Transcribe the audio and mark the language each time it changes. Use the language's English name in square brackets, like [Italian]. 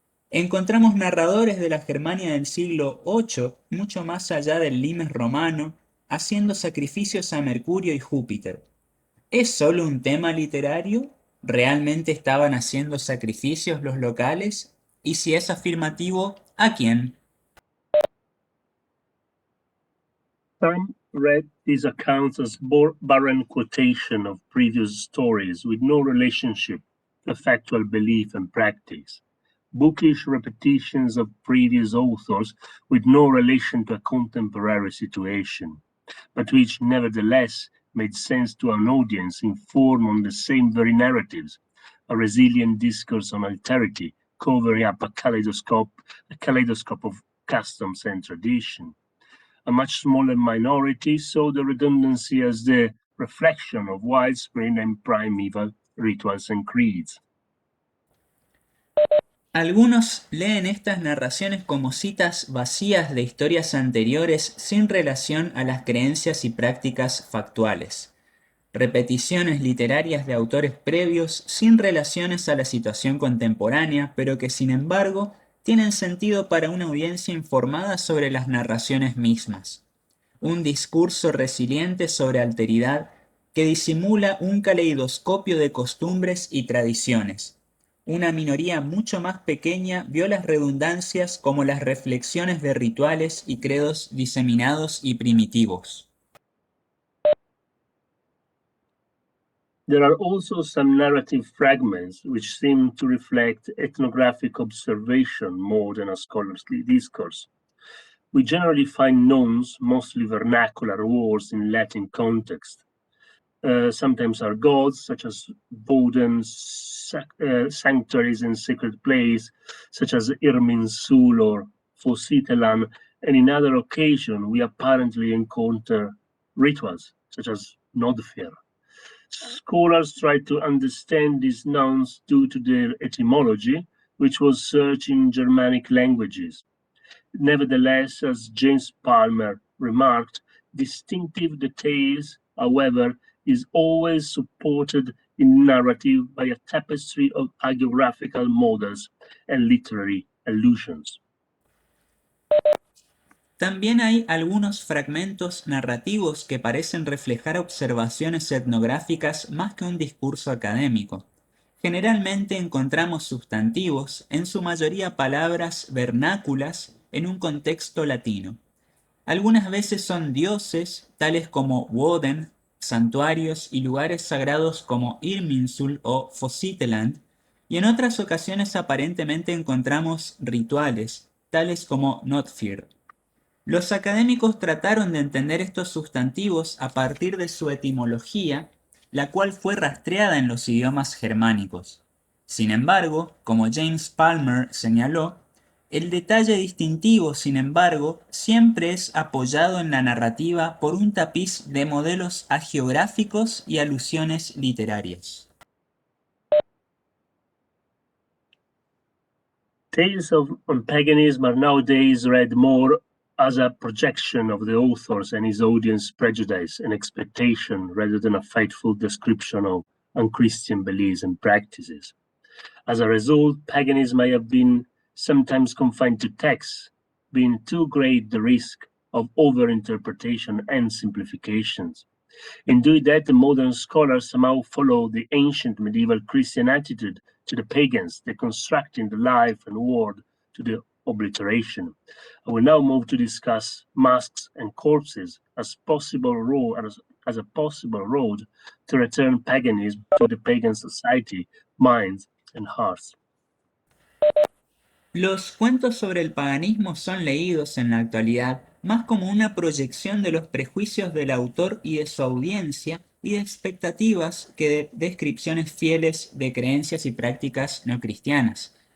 [Spanish] Encontramos narradores de la Germania del siglo VIII, mucho más allá del limes romano, haciendo sacrificios a Mercurio y Júpiter. ¿Es solo un tema literario? ¿Realmente estaban haciendo sacrificios los locales? Y si es afirmativo, ¿a quién? [English] read these accounts as barren quotation of previous stories with no relationship to factual belief and practice, bookish repetitions of previous authors with no relation to a contemporary situation, but which nevertheless made sense to an audience informed on the same very narratives, a resilient discourse on alterity, covering up a kaleidoscope of customs and tradition. A much smaller minority saw the redundancy as the reflection of widespread and primeval rituals and creeds. [Spanish] Algunos leen estas narraciones como citas vacías de historias anteriores sin relación a las creencias y prácticas factuales, repeticiones literarias de autores previos sin relaciones a la situación contemporánea, pero que sin embargo tienen sentido para una audiencia informada sobre las narraciones mismas. Un discurso resiliente sobre alteridad que disimula un caleidoscopio de costumbres y tradiciones. Una minoría mucho más pequeña vio las redundancias como las reflexiones de rituales y credos diseminados y primitivos. [English] There are also some narrative fragments which seem to reflect ethnographic observation more than a scholarly discourse. We generally find nouns, mostly vernacular words in Latin context. Sometimes are gods, such as Boden, sanctuaries and sacred place, such as Irminsul or Fositelan, and in other occasions we apparently encounter rituals, such as Nodfir. Scholars try to understand these nouns due to their etymology, which was searched in Germanic languages. Nevertheless, as James Palmer remarked, distinctive details, however, is always supported in narrative by a tapestry of hagiographical models and literary allusions. [Spanish] También hay algunos fragmentos narrativos que parecen reflejar observaciones etnográficas más que un discurso académico. Generalmente encontramos sustantivos, en su mayoría palabras vernáculas, en un contexto latino. Algunas veces son dioses, tales como Woden, santuarios y lugares sagrados como Irminsul o Fositeland, y en otras ocasiones aparentemente encontramos rituales, tales como Notfir. Los académicos trataron de entender estos sustantivos a partir de su etimología, la cual fue rastreada en los idiomas germánicos. Sin embargo, como James Palmer señaló, el detalle distintivo, sin embargo, siempre es apoyado en la narrativa por un tapiz de modelos hagiográficos y alusiones literarias. [English] Tales on paganism are nowadays read more as a projection of the author's and his audience's prejudice and expectation rather than a faithful description of unchristian beliefs and practices. As a result, paganism may have been sometimes confined to texts, being too great the risk of overinterpretation and simplifications. In doing that, the modern scholars somehow follow the ancient medieval Christian attitude to the pagans, deconstructing the life and word to the obliteration. I will now move to discuss masks and corpses as a possible road to return paganism to the pagan society, minds, and hearts. [Spanish] Los cuentos sobre el paganismo son leídos en la actualidad más como una proyección de los prejuicios del autor y de su audiencia y de expectativas que de descripciones fieles de creencias y prácticas no cristianas.